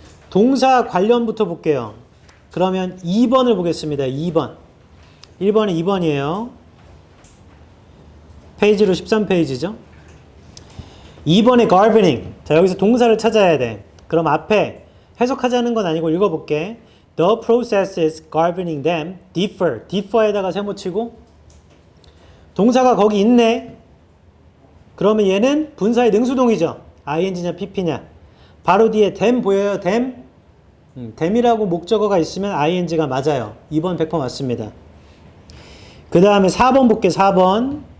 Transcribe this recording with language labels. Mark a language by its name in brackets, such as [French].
[Korean] 동사 관련부터 볼게요. 그러면 2번을 보겠습니다. 2번. 1번은 2번이에요. 페이지로 13페이지죠. 2번의 gardening. 자, 여기서 동사를 찾아야 돼. 그럼 앞에 해석하자는 건 아니고 읽어볼게. [English] The processes gardening them differ. [Korean] differ에다가 세모치고 동사가 거기 있네. 그러면 얘는 분사의 능수동이죠. ing냐 pp냐. 바로 뒤에 them 보여요. them. them이라고 목적어가 있으면 ing가 맞아요. 2번 100% 맞습니다. 그 다음에 4번 볼게. 4번.